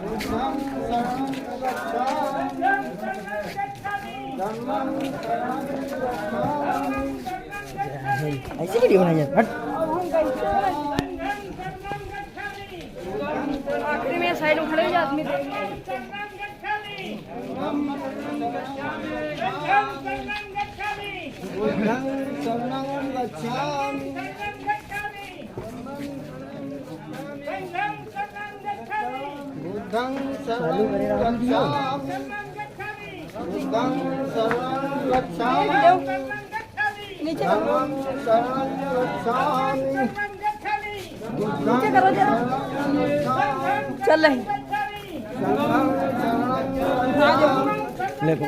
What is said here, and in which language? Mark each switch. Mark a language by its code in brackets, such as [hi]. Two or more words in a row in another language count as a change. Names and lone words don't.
[hi] ऐसी वीडियो बनाई है हट आखिरी में साइड में खड़े हो जाए आदमी [pi] बुद्धं शरणं गच्छामि बुद्धं शरणं गच्छामि [hi] नीचे [pi] धम्मं शरणं गच्छामि बुद्धं [hi] करो जरा चल रही ले पकड़ो